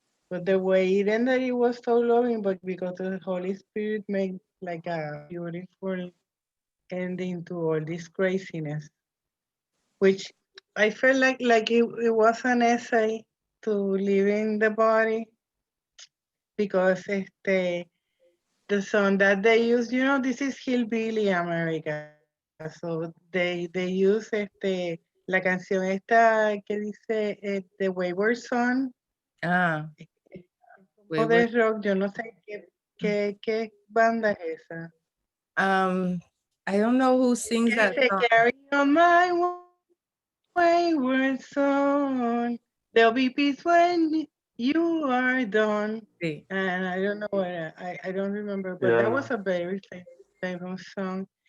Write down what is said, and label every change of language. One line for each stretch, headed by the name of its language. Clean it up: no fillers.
English: But the way it ended, it was so loving, but because the Holy Spirit made like a beautiful ending to all this craziness, which I felt like it was an essay to leaving the body because the song that they use, this is Hillbilly America. So they use
Spanish: la canción esta que dice
English: The Wayward Son.
Spanish: O de rock, yo no sé qué banda es esa.
English: I don't know who sings that song. Carry on my wayward son. There'll be peace when you are done. Sí. And I don't know what I don't remember, but that was a very famous song.